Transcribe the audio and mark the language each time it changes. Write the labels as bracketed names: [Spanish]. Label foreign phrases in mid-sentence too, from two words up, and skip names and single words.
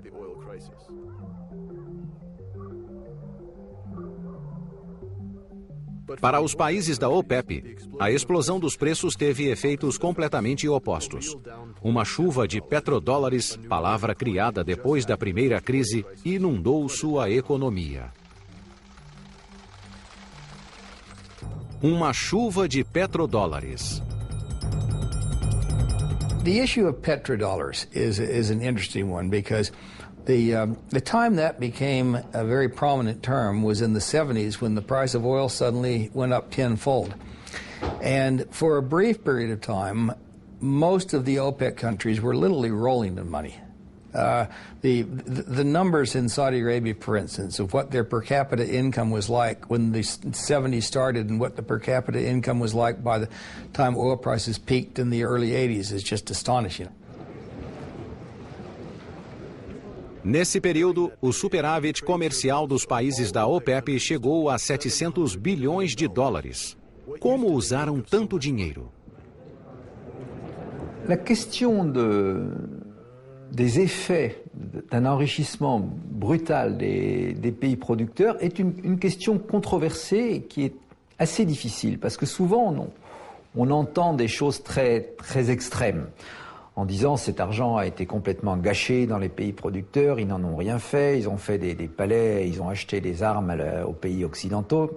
[Portuguese] Para os países da OPEP, a explosão dos preços teve efeitos completamente opostos. Uma chuva de petrodólares, palavra criada depois da primeira crise, inundou sua economia. Uma chuva de petrodólares. [English] The issue of petrodollars is an interesting one because the time that became a very prominent term was in the 70s when the price of oil suddenly went up tenfold. And for a brief period of time, most of the OPEC countries were literally rolling in money. The numbers in Saudi Arabia, for instance, of what their per capita income was like when the 70s started and what the per capita income was like by the time oil prices peaked in the early 80s is just astonishing. [Portuguese] Nesse período, o superávit comercial dos países da OPEP chegou a 700 bilhões de dólares. Como usaram tanto dinheiro? [French] La question des effets d'un enrichissement brutal des pays producteurs est une question controversée qui est assez difficile parce que souvent on entend des choses très, très extrêmes en disant cet argent a été complètement gâché dans les pays producteurs, ils n'en ont rien fait, ils ont fait des palais, ils ont acheté des armes aux pays occidentaux.